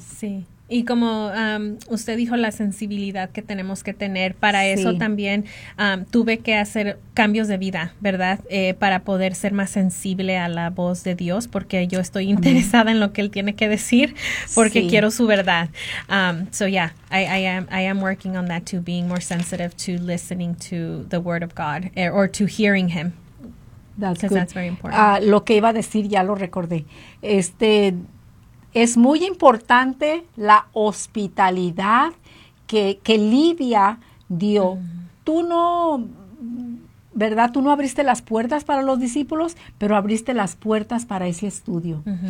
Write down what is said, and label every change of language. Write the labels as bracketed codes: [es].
[es] Sí, y como usted dijo, la sensibilidad que tenemos que tener, para eso también tuve que hacer cambios de vida, ¿verdad? Para poder ser más sensible a la voz de Dios, porque yo estoy interesada en lo que Él tiene que decir, porque quiero su verdad. [en] I am working on that too, being more sensitive to listening to the Word of God, or to hearing Him. That's good. That's very important. [es] Lo que iba a decir ya lo recordé. Es muy importante la hospitalidad que Lidia dio. Tú no abriste las puertas para los discípulos, pero abriste las puertas para ese estudio.